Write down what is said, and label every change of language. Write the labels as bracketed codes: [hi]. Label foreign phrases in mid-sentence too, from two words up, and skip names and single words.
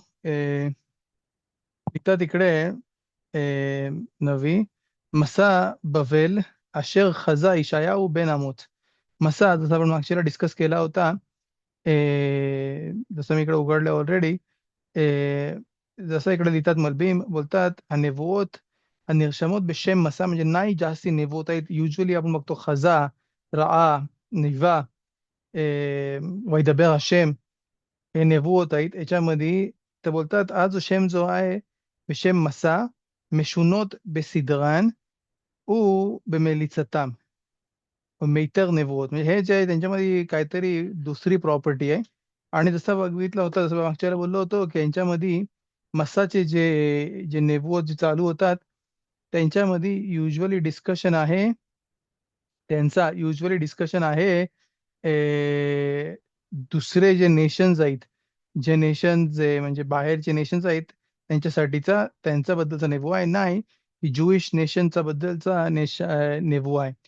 [mr] इथं तिकडे [he] नवी משא בבל אשר חזה ישעיהו בן אמוץ. [mr] मसा जसं आपण मागच्या डिस्कस केला होता. जसं मी इकडे उघडलं ऑलरेडी. जसं इकडे लिहितात, मलबी बोलतात [he] הנבואות הנרשמות בשם מסע, [mr] म्हणजे नाही जास्ती नेबुवत आहेत. युजली आपण बघतो खजा, रआ, निवा, [he] וידבר השם, [mr] हे नेबुवत आहेत. याच्यामध्ये तर बोलतात आज शेम जो आहे [he] בשם מסע משונות בסדרן ובמליצתם, [mr] मेतर नेबुवत, म्हणजे हे जे आहे त्यांच्यामध्ये काहीतरी दुसरी प्रॉपर्टी आहे. आणि जसं बघितलं होतं, जसं मागच्या वेळेला बोललो होतो, की यांच्यामध्ये मस्साचे जे जे नेबुवत जे चालू होतात, त्यांच्यामध्ये युजली डिस्कशन आहे दुसरे जे नेशन्स आहेत, जे नेशन जे म्हणजे बाहेरचे नेशन्स आहेत, त्यांच्याबद्दलचा नेबुआ आहे, नाही ज्युइश नेशनचा बद्दलचा नेबुआ आहे.